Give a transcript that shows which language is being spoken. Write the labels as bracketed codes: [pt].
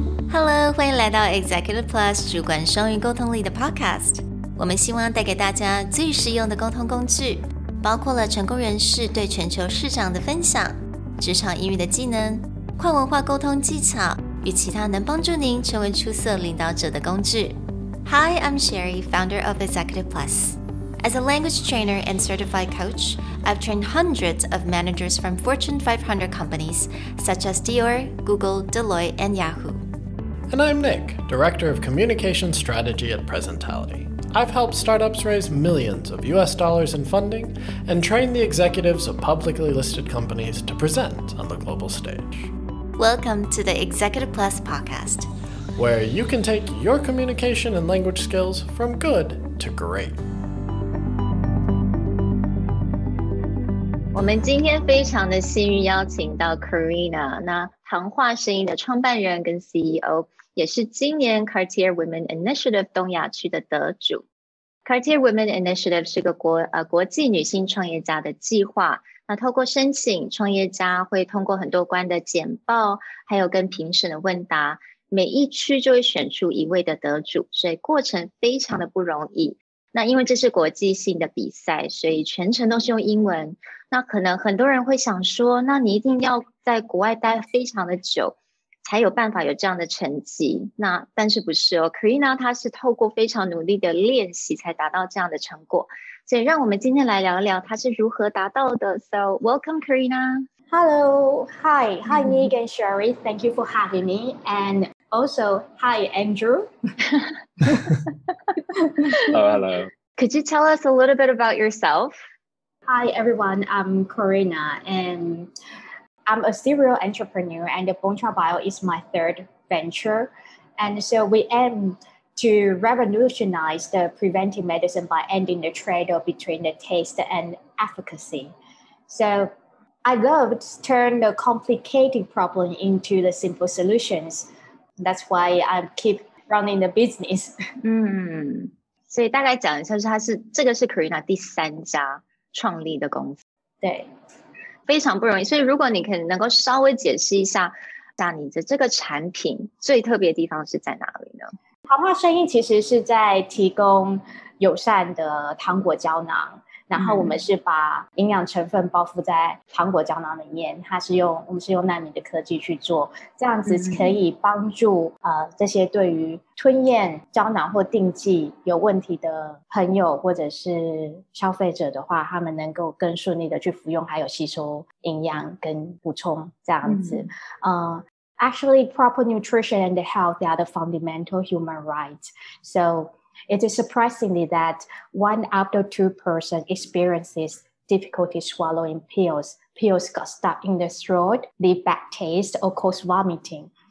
[zh] Hello， 欢迎来到 Executive Plus 主管双语沟通力的 Podcast。我们希望带给大家最实用的沟通工具，包括了成功人士对全球市场的分享、职场英语的技能、跨文化沟通技巧与其他能帮助您成为出色领导者的工具。 [en] Hi, I'm Sherry, founder of Executive Plus. As a language trainer and certified coach, I've trained hundreds of managers from Fortune 500 companies such as Dior, Google, Deloitte, and Yahoo.And I'm Nick, Director of Communication Strategy at Presentality.I've helped startups raise millions of US dollars in funding and train the executives of publicly listed companies to present on the global stage. Welcome to the Executive Plus podcast, where you can take your communication and language skills from good to great. [zh] 我们今天非常的幸运邀请到 Corina， 那唐化生医的创办人跟 CEO， 也是今年 Cartier Women Initiative 东亚区的得主。 Cartier Women Initiative 是个国际女性创业家的计划，那透过申请，创业家会通过很多关的简报，还有跟评审的问答，每一区就会选出一位的得主，所以过程非常的不容易。那因为这是国际性的比赛，所以全程都是用英文。那可能很多人会想说，那你一定要在国外待非常的久，才有办法有这样的成绩。那但是不是哦 Corina 她是透过非常努力的练习才达到这样的成果。所以让我们今天来聊聊她是如何达到的。 [en] So welcome Corina. Hello, hi Nick and Sherry. Thank you for having me. And also, hi Andrew. Hello. Could you tell us a little bit about yourself? Hi everyone, I'm Corina and I'm a serial entrepreneur and the Boncha Bio is my third venture. And so we aim to revolutionize the preventive medicine by ending the trade-off between the taste and efficacy. So I love to turn the complicated problem into the simple solutions. That's why I keep running the business. [zh] 所以大概讲一下，这个是 Corina 第3家创立的公司。对，非常不容易。所以如果你可能够稍微解释一下，你的这个产品最特别的地方是在哪里呢？唐化生医其实是在提供友善的糖果胶囊，然后我们是把营养成分包覆在糖果胶囊里面，我们是用纳米的科技去做，这样子可以帮助这些对于吞咽胶囊或定剂有问题的朋友或者是消费者的话，他们能够更顺利的去服用，还有吸收营养跟补充这样子。 [en] Actually, proper nutrition and health are the fundamental human rights. So it is surprisingly that 1 out of 2 persons experiences difficulty swallowing pills. Pills got stuck in the throat, leave bad taste, or cause vomiting.